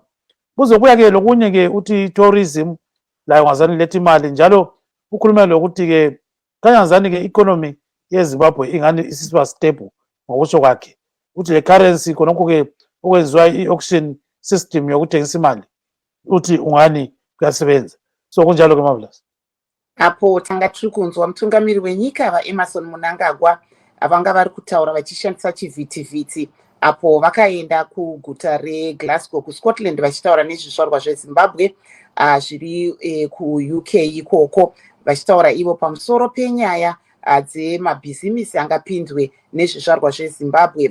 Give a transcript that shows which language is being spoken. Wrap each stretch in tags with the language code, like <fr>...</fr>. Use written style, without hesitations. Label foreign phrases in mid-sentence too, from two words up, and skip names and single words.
<nd>Kuzokuya ke lokunye ke uthi tourism la ungazani lethi imali njalo ukhuluma lokuthi ke kanyazani ke economy yeZimbabwe ingani isiba stable ngokusho kwakhe. Uthi le currency khonokho ke okwenziwa i-</nd> <en>auction system</en> <nd>yokuthengisa imali uthi ungani kuyasebenza. So kunjalo ke Marvellous.</nd> <sn>Apo tanga tiri kunzwa mutungamiri wenyika vaEmerson Mnangagwa vanga vari kutaura vachishandisa chivhitivhiti apo vakaenda kuguta reGlasgow kuScotland vachitaura nezvizvarwa zveZimbabwe zviri kuUK ikoko, vachitaura ivo pamusoro penyaya dzemabhizimisi angapindwe nezvizvarwa zveZimbabwe.</sn>